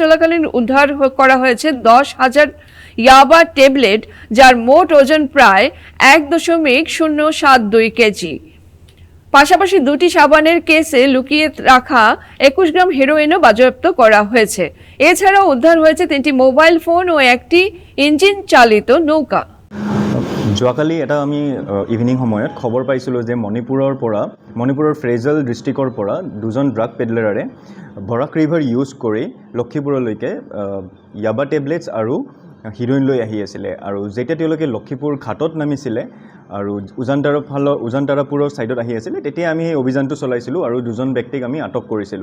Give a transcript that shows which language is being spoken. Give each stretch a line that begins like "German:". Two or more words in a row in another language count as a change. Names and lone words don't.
Bangla: অভিযান চলাকালীন উদ্ধার করা হয়েছে 10,000 ইয়াবা ট্যাবলেট, যার মোট ওজন প্রায় 1.072 কেজি। পাশাপাশি দুটি সাবানের কেসে লুকিয়ে রাখা 21 গ্রাম হেরোইনও বাজেয়াপ্ত করা হয়েছে। এছাড়াও উদ্ধার হয়েছে 3টি মোবাইল ফোন ও একটি ইঞ্জিন চালিত নৌকা।
Assamese: যোৱাকালি এটা আমি ইভিনিং সময়ত খবৰ পাইছিলোঁ যে মণিপুৰৰ ফ্ৰেজেল ডিষ্ট্ৰিক্টৰ পৰা দুজন
English: drug peddlers
Assamese: বৰাক
English: river use
Assamese: কৰি লক্ষীপুৰলৈকে ইয়াবা টেবলেটছ আৰু হিৰ'ইন লৈ আহি আছিলে। আৰু যেতিয়া তেওঁলোকে লক্ষীপুৰ ঘাটত নামিছিলে আৰু উজানতাৰাপুৰৰ ছাইডত আহি আছিলে, তেতিয়া আমি সেই অভিযানটো চলাইছিলোঁ আৰু দুজন ব্যক্তিক আমি আটক কৰিছিলোঁ।